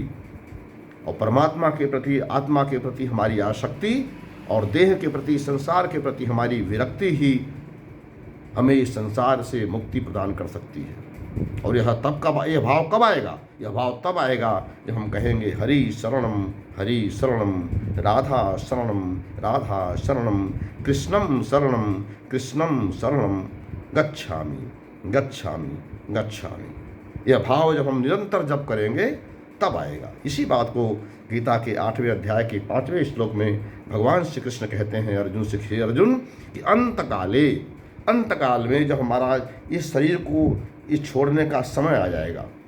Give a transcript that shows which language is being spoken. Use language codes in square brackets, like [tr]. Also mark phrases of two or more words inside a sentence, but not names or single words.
[hi] और परमात्मा के प्रति, आत्मा के प्रति हमारी आसक्ति और देह के प्रति, संसार के प्रति हमारी विरक्ति ही हमें इस संसार से मुक्ति प्रदान कर सकती है। और यह भाव कब आएगा? यह भाव तब आएगा जब हम कहेंगे [sa] हरि शरणम राधा राधा शरणम कृष्णम शरणम गच्छामि गच्छामि गच्छामि। [hi] यह भाव जब हम निरंतर जप करेंगे तब आएगा। इसी बात को गीता के 8वें अध्याय के 5वें श्लोक में भगवान श्री कृष्ण कहते हैं अर्जुन से, हे अर्जुन, कि अंतकाल में जब हमारा इस शरीर को इस छोड़ने का समय आ जाएगा,